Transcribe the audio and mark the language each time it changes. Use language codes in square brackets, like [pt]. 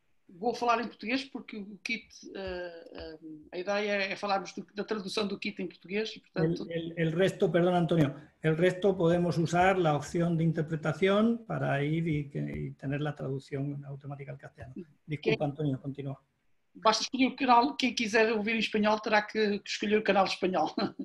[pt] Vou falar em português porque o kit, a ideia é falarmos da tradução do kit em português. E, portanto... [es] el resto, perdón Antonio, el resto podemos usar la opción de interpretación para ir y tener la traducción automática al castellano. Disculpa, Antonio, continúa. [pt] Basta escolher o canal, quem quiser ouvir em espanhol terá que escolher o canal espanhol.